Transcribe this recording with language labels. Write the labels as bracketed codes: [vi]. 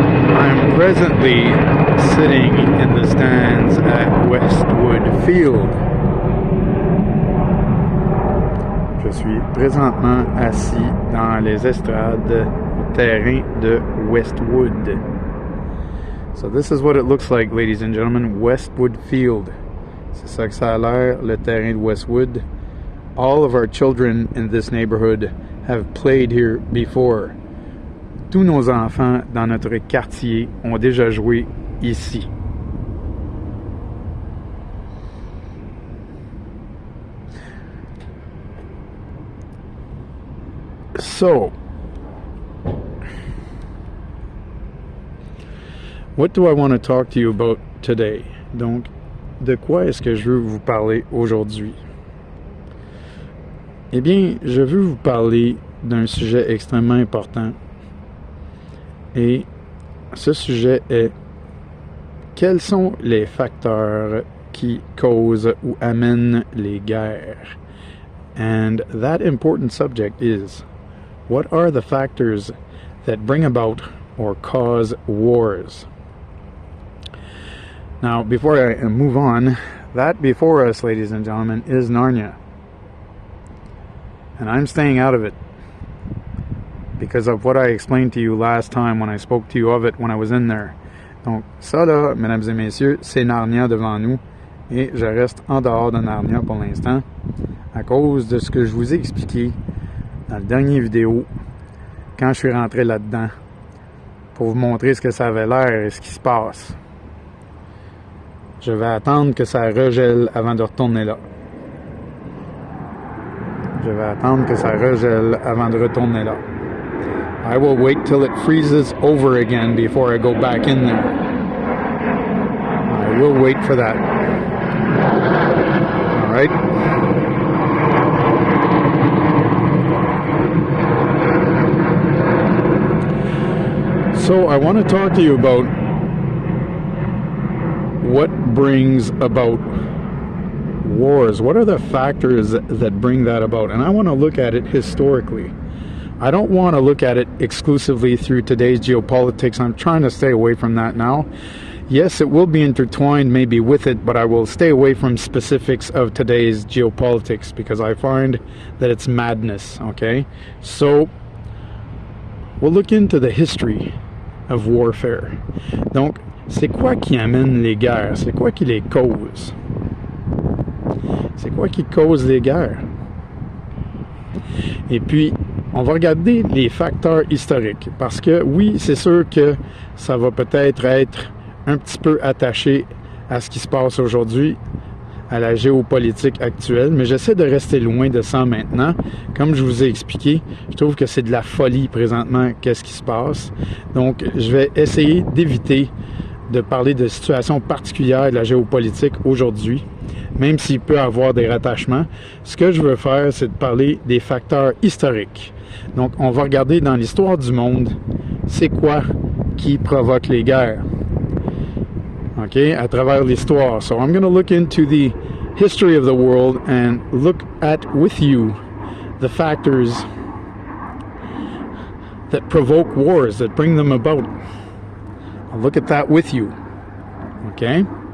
[en] I'm presently sitting in the stands at Westwood Field. [fr] Je suis présentement assis dans les estrades au terrain de Westwood. [en] So this is what it looks like, ladies and gentlemen, Westwood Field. [fr] C'est ça que ça a l'air, le terrain de Westwood. [en] All of our children in this neighborhood have played here before. [fr] Tous nos enfants dans notre quartier ont déjà joué ici. [en] So, what do I want to talk to you about today? [fr] Donc, de quoi est-ce que je veux vous parler aujourd'hui? Eh bien, je veux vous parler d'un sujet extrêmement important. Et ce sujet est: quels sont les facteurs qui causent ou amènent les guerres? [en] And that important subject is: what are the factors that bring about or cause wars? Now, before I move on, that before us, ladies and gentlemen, is Narnia. And I'm staying out of it because of what I explained to you last time when I spoke to you of it when I was in there. [fr] Donc, ça là, mesdames et messieurs, c'est Narnia devant nous. Et je reste en dehors de Narnia pour l'instant à cause de ce que je vous ai expliqué dans le dernier vidéo, quand je suis rentré là-dedans, pour vous montrer ce que ça avait l'air et ce qui se passe. Je vais attendre que ça regèle avant de retourner là. Je vais attendre que ça regèle avant de retourner là. [en] I will wait till it freezes over again before I go back in there. I will wait for that. All right? So I want to talk to you about what brings about wars. What are the factors that bring that about? And I want to look at it historically. I don't want to look at it exclusively through today's geopolitics. I'm trying to stay away from that now. Yes, it will be intertwined maybe with it, but I will stay away from specifics of today's geopolitics because I find that it's madness, okay? So we'll look into the history of warfare. [fr] Donc, c'est quoi qui amène les guerres? C'est quoi qui les cause? C'est quoi qui cause les guerres? Et puis, on va regarder les facteurs historiques. Parce que, oui, c'est sûr que ça va peut-être être un petit peu attaché à ce qui se passe aujourd'hui, à la géopolitique actuelle, mais j'essaie de rester loin de ça maintenant. Comme je vous ai expliqué, je trouve que c'est de la folie présentement, qu'est-ce qui se passe. Donc, je vais essayer d'éviter de parler de situations particulières de la géopolitique aujourd'hui, même s'il peut y avoir des rattachements. Ce que je veux faire, c'est de parler des facteurs historiques. Donc, on va regarder dans l'histoire du monde, c'est quoi qui provoque les guerres. OK, à travers l'histoire. [en] So I'm going to look into the history of the world and look at with you the factors that provoke wars, that bring them about. I'll look at that with you. OK?